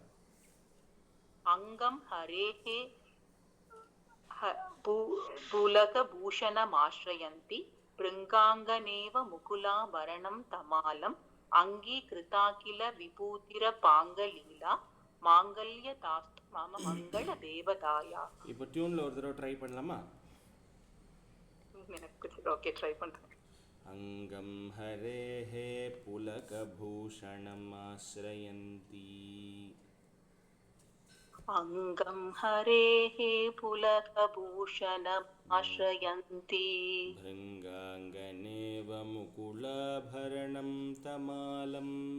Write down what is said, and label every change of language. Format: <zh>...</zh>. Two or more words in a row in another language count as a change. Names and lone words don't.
<sa>अङ्गं हरेः पुलकभूषणमाश्रयन्ती भृङ्गाङ्गनेव मुकुलाभरणं तमालम्. अङ्गीकृताखिल विभूतिर पाङ्ग लीला. माङ्गल्यदास्तु मम मङ्गल देवतायाः.</sa> <ta>இப்போ டியூன்ல ஒரு தடவை ட்ரை பண்ணலாமா? எனக்கு ஓகே ட்ரை பண்றேன்.</ta> <sa>अङ्गं हरेः पुलकभूषणमाश्रयन्ती अङ्गं हरेः पुलकभूषणमाश्रयन्ती भृङ्गाङ्गनेव मुकुलाभरणं तमालम्</sa>